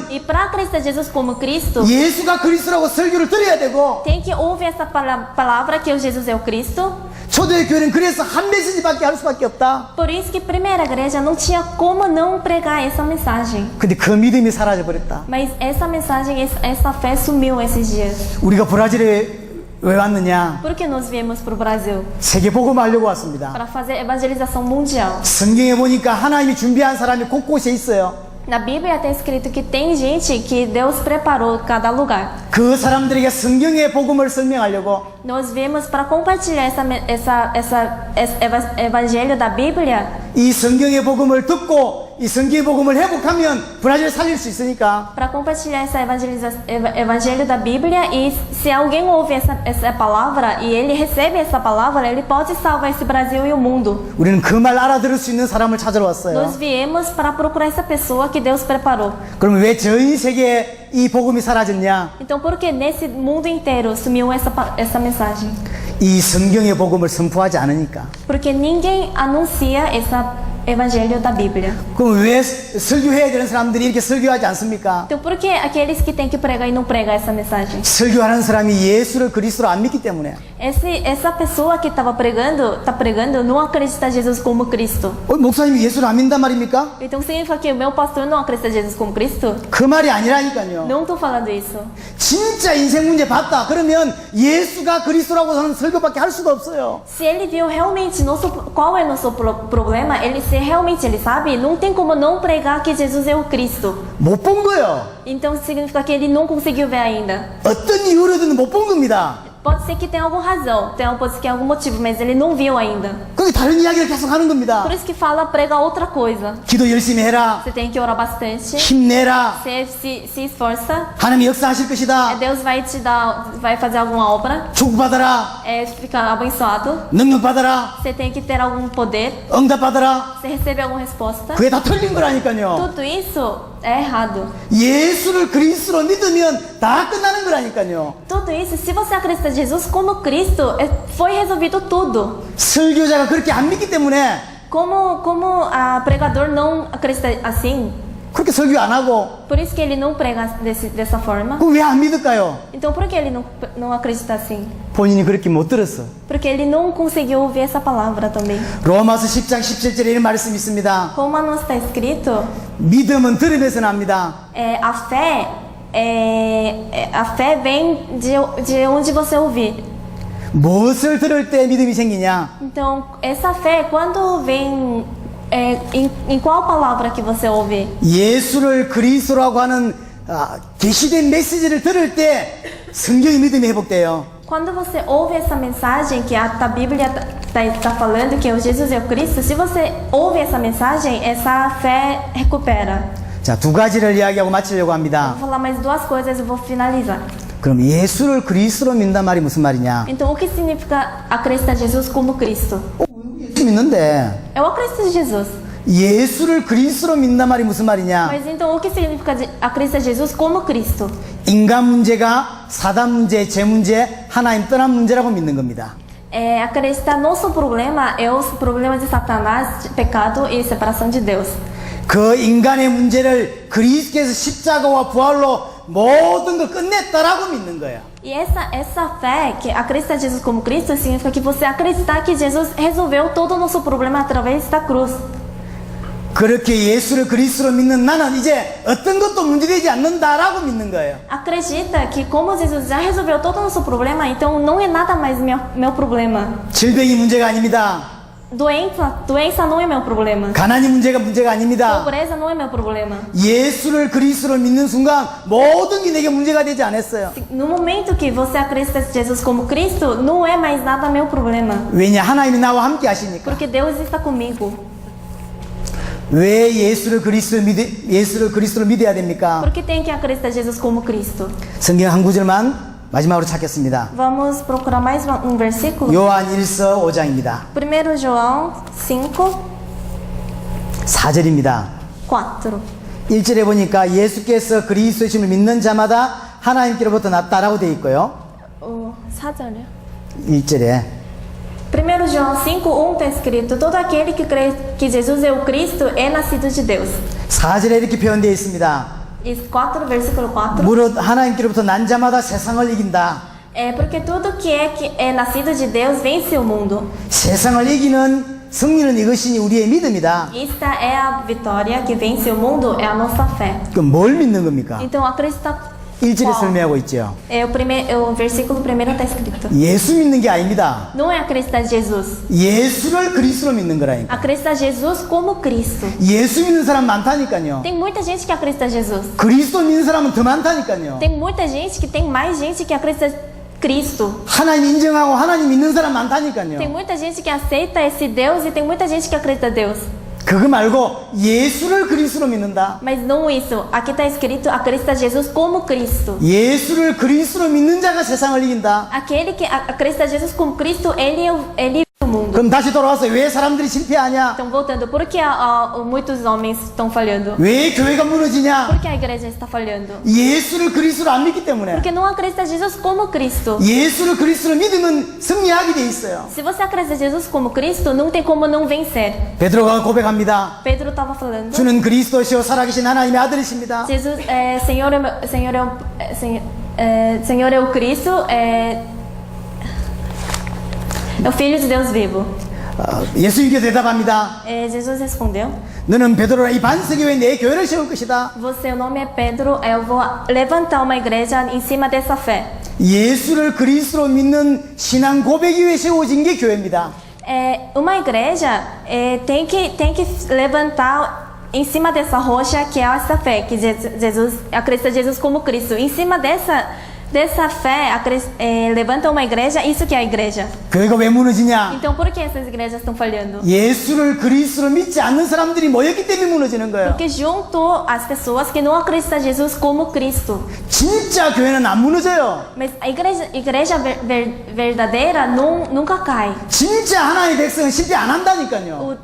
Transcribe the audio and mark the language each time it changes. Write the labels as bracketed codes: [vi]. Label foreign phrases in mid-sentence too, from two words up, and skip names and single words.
[pt] E para acreditar Jesus como Cristo, [ko] 예수가 그리스도라고 설교를 들어야 되고, [pt] tem que ouvir essa palavra que o Jesus é o Cristo. [ko] 초대교회는 그래서 한 메시지밖에 할 수밖에 없다. [pt] Por isso que a primeira igreja não tinha como não pregar essa mensagem. [ko] 근데 그 믿음이 사라져 버렸다. [pt] Mas essa mensagem, essa fé sumiu esses dias. [ko] 우리가 브라질에 왜 왔느냐? [pt] Por que nós viemos para o Brasil? [ko] 세계 복음하려고 왔습니다. [pt] Para fazer evangelização mundial. [ko] 성경에 보니까 하나님이 준비한 사람이 곳곳에 있어요. [pt] Na Bíblia está escrito que tem gente que Deus preparou cada lugar. [ko] 그 사람들에게 성경의 복음을 설명하려고 [pt] Nós viemos para compartilhar esse evangelho da Bíblia. [ko] 이 성경의 복음을 듣고 이 성경의 복음을 회복하면 브라질 살릴 수 있으니까 [pt] Para compartilhar esse evangelho da Bíblia, e se alguém ouve essa palavra e ele recebe essa palavra, ele pode salvar esse Brasil e o mundo. [ko] 우리는 그 말 알아들을 수 있는 사람을 찾으러 왔어요. [pt] Nós viemos para procurar essa pessoa que Deus preparou. [ko] 그러면 왜 전 세계에 이 복음이 사라졌냐? [pt] Então, por que nesse mundo inteiro sumiu essa mensagem? [ko] 이 성경의 복음을 선포하지 않으니까. [pt] Porque ninguém anuncia esse evangelho da Bíblia. [ko] 그럼 왜 설교해야 되는 사람들이 이렇게 설교하지 않습니까? [pt] Então, por que aqueles que têm que pregar e não pregam essa mensagem? [ko] 설교하는 사람이 예수를 그리스도로 안 믿기 때문에. [pt] Essa pessoa que está pregando, não acredita em Jesus como Cristo. [ko] 목사님이 예수를 안 믿는단 말입니까? [pt] Então significa que o meu pastor não acredita em Jesus como Cristo? [ko] 그 말이 아니라니까요. [pt] Não estou falando isso. [ko] 진짜 인생 문제 봤다. 그러면 예수가 그리스도라고 하는 설교밖에 할 수가 없어요. [pt] Se ele viu realmente qual é o nosso problema, se realmente ele sabe, não tem como não pregar que Jesus é o Cristo. [ko] 못 본 거예요. [pt] Então significa que ele não conseguiu ver ainda. [ko] 어떤 이유로든 못 본 겁니다. [pt] Pode ser que tenha alguma razão, pode ser que tenha algum motivo, mas ele não viu ainda. [ko] 그게 다른 이야기를 계속 하는 겁니다. [pt] Por isso que fala, prega outra coisa. [ko] 기도 열심히 해라. [pt] Você tem que orar bastante. [ko] 힘내라. [pt] Você se esforça. [ko] 하나님이 역사하실 것이다. [pt] Deus vai te dar, vai fazer alguma obra. [ko] 축복받아라. [pt] Ficar abençoado. [ko] 능력받아라. [pt] Você tem que ter algum poder. [ko] 응답받아라. [pt] Você recebe alguma resposta. [ko] 그게 다 틀린 거라니까요. [pt] Tudo isso é errado. [ko] 예수를 그리스도로 믿으면 다 끝나는 거라니까요. [pt] Tudo isso, se você acredita em Jesus como Cristo, foi resolvido tudo. [ko] 설교자가 그렇게 안 믿기 때문에 [pt] Como a pregador não acredita assim, [ko] 그렇게 설교 안 하고 [pt] por isso que ele não prega dessa forma. [ko] 그럼 왜 안 믿을까요? [pt] Então por que ele não acredita assim? [ko] 본인이 그렇게 못 들었어. [pt] Porque ele não conseguiu ouvir essa palavra também. [ko] 로마서 10장 17절에 이런 말씀이 있습니다. [pt] Romanos está escrito, [ko] 믿음은 들으면서 납니다. [pt] a fé vem de onde você ouvir. [ko] 무엇을 들을 때 믿음이 생기냐? [pt] Então, essa fé, quando vem, em qual palavra que você ouve? [ko] 예수를 그리스도라고 하는 계시된 메시지를 들을 때 성경의 믿음이 회복돼요. [pt] Quando você ouve essa mensagem que a Bíblia está falando que o Jesus é o Cristo, se você ouve essa mensagem, essa fé recupera. [ko] 자, 두 가지를 이야기하고 마치려고 합니다. [pt] Vou falar mais duas coisas e vou finalizar. [ko] 그럼 예수를 그리스도로 믿는단 말이 무슨 말이냐? [pt] Então, o que significa acreditar em Jesus como Cristo? [ko] 예수 믿는데 [pt] Eu acredito em Jesus. [ko] 예수를 그리스도로 믿는단 말이 무슨 말이냐? [pt] Mas então, o que significa acreditar em Jesus como Cristo? [ko] 인간 문제가 사단 문제, 재 문제, 하나님 떠난 문제라고 믿는 겁니다. [pt] Acreditar nosso problema é os problemas de Satanás, pecado e separação de Deus. [ko] 그 인간의 문제를 그리스도께서 십자가와 부활로 모든 걸 끝냈다라고 믿는 거야. [pt] E essa fé, que acreditar em Jesus como Cristo, significa que você acreditar que Jesus resolveu todo o nosso problema através da cruz. [ko] 그렇게 예수를 그리스도로 믿는 나는 이제 어떤 것도 문제되지 않는다라고 믿는 거예요. [pt] Acredita que como Jesus já resolveu todo o nosso problema, então não é nada mais meu problema. [ko] 질병이 문제가 아닙니다. [pt] Doença não é meu problema. [ko] 가난이 문제가 아닙니다. [pt] Pobreza não é meu problema. [ko] 예수를 그리스도로 믿는 순간 모든 게 내게 문제가 되지 않았어요. [pt] No momento que você acredita em Jesus como Cristo, não é mais nada meu problema. [ko] 왜냐? 하나님이 나와 함께 하시니까. [pt] Porque Deus está comigo. [ko] 왜 예수를 그리스도로 믿어야 됩니까? [pt] Por que tem que acreditar em Jesus como Cristo? [ko] 성경 한 구절만 마지막으로 찾겠습니다. [pt] Vamos procurar mais versículo? [ko] 요한 1서 5장입니다. [pt] 1 João 5, [ko] 4절입니다. [pt] 4. [ko] 1절에 보니까 예수께서 그리스도이심을 믿는 자마다 하나님께로부터 났다라고 되어 있고요. 4절이요? 1절에 [pt] 1 João 5, 1 está escrito: todo aquele que crê que Jesus é o Cristo é nascido de Deus. [ko] 4절에 이렇게 표현되어 있습니다. [pt] E 4, versículo 4. [ko] 무릇 하나님께로부터 난 자마다 세상을 이긴다. [pt] É porque tudo que é nascido de Deus vence o mundo. [ko] 세상을 이기는 승리는 이것이 우리의 믿음이다. [pt] Esta é a vitória que vence o mundo, é a nossa fé. [ko] 그럼 뭘 믿는 겁니까? [pt] Então acreditar. [ko] 1절에 [pt] Qual? [ko] 설명하고 있죠. [pt] O versículo 1 está escrito: [ko] 예수 믿는 게 아닙니다. [pt] não é acreditar em Jesus. [ko] 예수를 그리스도로 믿는 거라니까. [pt] Acreditar em Jesus como Cristo. [ko] 예수 믿는 사람 많다니까요. [pt] Tem muita gente que acredita em Jesus. [ko] 그리스도 믿는 사람은 더 많다니까요. [pt] Tem muita gente que tem mais gente que acredita em Cristo. [ko] 하나님 인정하고 하나님 믿는 사람 [pt] Tem [ko] 많다니까요. [pt] muita gente que aceita esse Deus e tem muita gente que acredita em Deus. [ko] 그거 말고 예수를 그리스도로 믿는다. [pt] Mas não isso. Aqui está escrito: acredita em Jesus como Cristo. [ko] 예수를 그리스도로 믿는 자가 세상을 이긴다. [pt] Aquele que acredita em Jesus como Cristo, ele é o mundo. [ko] 그럼 다시 돌아와서 왜 사람들이 실패하냐? [pt] Então, voltando, por que muitos homens estão falhando? [ko] 왜 교회가 무너지냐? [pt] Por que a igreja está falhando? [ko] 예수를 그리스도로 안 믿기 때문에. [pt] Porque não acredita em Jesus como Cristo. [ko] 예수를 그리스도로 믿으면 승리하게 돼 있어요. [pt] Se você acredita em Jesus como Cristo, não tem como não vencer. [ko] 베드로가 고백합니다. [pt] Pedro estava falando: [ko] 주는 그리스도시요 살아계신 하나님의 아들이십니다. [pt] Jesus, Senhor é o Cristo, é o Filho de Deus vivo. [ko] 예수님께 대답합니다. [pt] Jesus respondeu: [ko] 너는 베드로라 이 반석 위에 내 교회를 세울 것이다. [pt] Você, o nome é Pedro, eu vou levantar uma igreja em cima dessa fé. [ko] 예수를 그리스도로 믿는 신앙 고백 위에 세워진 게 교회입니다. [pt] Uma igreja tem que levantar em cima dessa rocha que é essa fé, que Jesus acredita em Jesus como Cristo. Em cima dessa fé, levanta uma igreja, isso que é a igreja. [ko] 교회가 왜 무너지냐? [pt] Então por que essas igrejas estão falhando? [ko] 예수를 그리스도로 믿지 않는 사람들이 모였기 때문에 무너지는 거예요. [pt] Porque juntou as pessoas que não acreditam em Jesus como Cristo. [ko] 진짜 교회는 안 무너져요. [pt] Mas a igreja verdadeira nunca cai. [ko] 진짜 하나님의 백성은 실패 안 한다니까요.